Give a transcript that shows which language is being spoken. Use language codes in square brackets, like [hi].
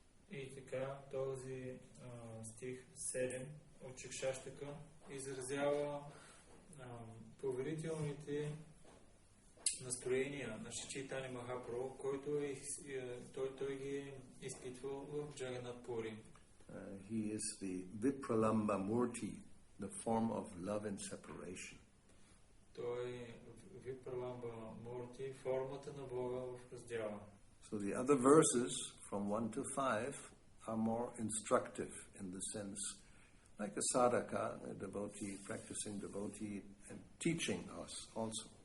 [bg] И така, този стих 7 от Сиксастака изразява поверителните настроения на Шри Чайтanya Махапрабху, който той ги е изпитвал в Джаганат Пури. [en] He is the Vipralamba Murti, the form of love and separation. [bg] Той е Vipralamba Murti, формата на Бога в раздяла. [en] So the other verses from 1 to 5 are more instructive in the sense, like a sadhaka, a devotee, practicing devotee, and teaching us also.